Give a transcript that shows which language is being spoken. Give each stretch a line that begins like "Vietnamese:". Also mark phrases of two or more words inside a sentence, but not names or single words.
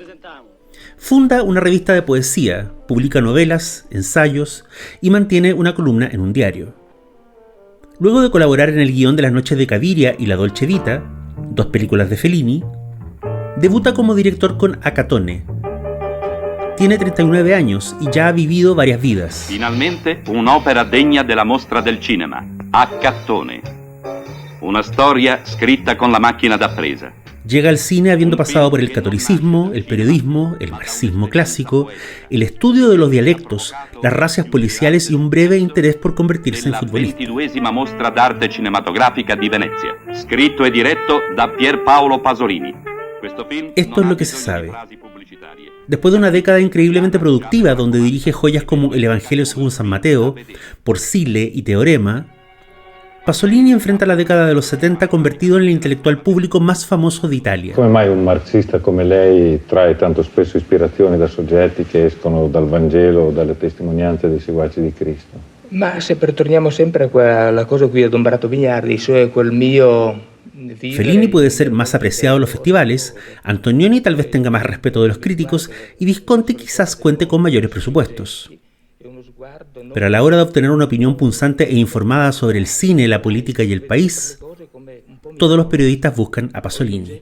Spanish: Funda una revista de poesía, publica novelas, ensayos y mantiene una columna en un diario. Luego de colaborar en el guión de Las noches de Caviria y La Dolce Vita, 2 películas de Fellini, debuta como director con Acatone. Tiene 39 años y ya ha vivido varias vidas.
Italian: Finalmente un'opera degna della mostra del cinema, Acatone. Una storia scritta con la macchina da presa.
Spanish: Llega al cine habiendo pasado por el catolicismo, el periodismo, el marxismo clásico, el estudio de los dialectos, las razzias policiales y un breve interés por convertirse en futbolista.
Italian: La 22ª mostra d'arte cinematografica di Venezia, scritto e diretto da Pier Paolo Pasolini.
Spanish: Esto es lo que se sabe. Después de una década increíblemente productiva donde dirige joyas como El Evangelio según San Mateo, Por Sile y Teorema, Pasolini enfrenta la década de los 70 convertido en el intelectual público más famoso de Italia.
Italian: Come mai un marxista come lei trae tanto spesso ispirazione da soggetti che escono dal Vangelo o dalle testimonianze dei seguaci di Cristo? Ma se torniamo sempre a quella cosa qui a Don Barato Vignardi, cioè quel mio...
Spanish: Fellini puede ser más apreciado en los festivales, Antonioni tal vez tenga más respeto de los críticos y Visconti quizás cuente con mayores presupuestos. Pero a la hora de obtener una opinión punzante e informada sobre el cine, la política y el país, todos los periodistas buscan a Pasolini.